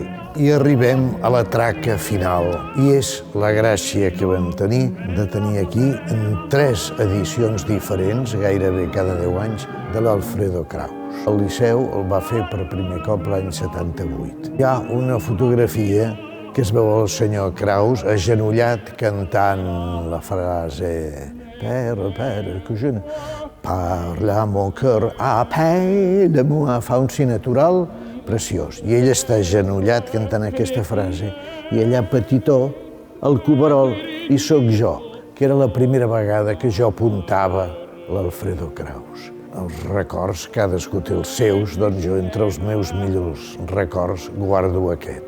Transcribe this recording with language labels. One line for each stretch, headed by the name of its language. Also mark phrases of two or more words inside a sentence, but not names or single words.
Catalan: I arribem a la traca final. I és la gràcia que vam tenir de tenir aquí en 3 edicions diferents, gairebé cada 10 anys, de l'Alfredo Kraus. El Liceu el va fer per primer cop l'any 78. Hi ha una fotografia que es veu el senyor Kraus agenollat cantant la frase
French: Père, que je ne parle à mon cœur, appelle-moi.
Catalan: Fa un si natural preciós. I ell està agenollat cantant aquesta frase. I allà petitó, el coberol, i sóc jo, que era la primera vegada que jo apuntava l'Alfredo Kraus. Els records, cadascú té els seus, doncs jo entre els meus millors records guardo aquest.